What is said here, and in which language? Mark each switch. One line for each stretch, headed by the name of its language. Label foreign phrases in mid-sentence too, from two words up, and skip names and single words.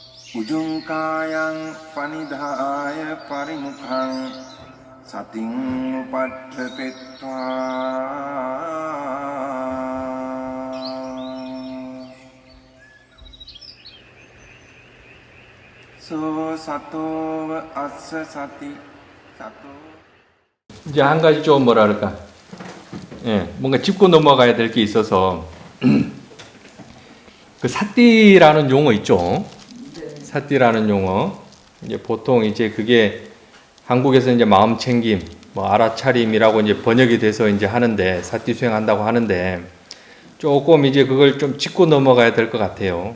Pali: උජුංකායං පනිදාය පරිමුඛං සතින් උපට්ඨපෙත්වා සෝ සතෝව අස්ස සති සතෝ.
Korean: 이제 한 가지 좀 뭐라 그럴까, 뭔가 짚고 넘어가야 될 게 있어서 그 사띠라는 용어 있죠. 사띠라는 용어. 이제 보통 이제 그게 한국에서 이제 마음 챙김, 뭐 알아차림이라고 이제 번역이 돼서 이제 하는데, 사띠 수행한다고 하는데, 조금 이제 그걸 좀 짚고 넘어가야 될 것 같아요.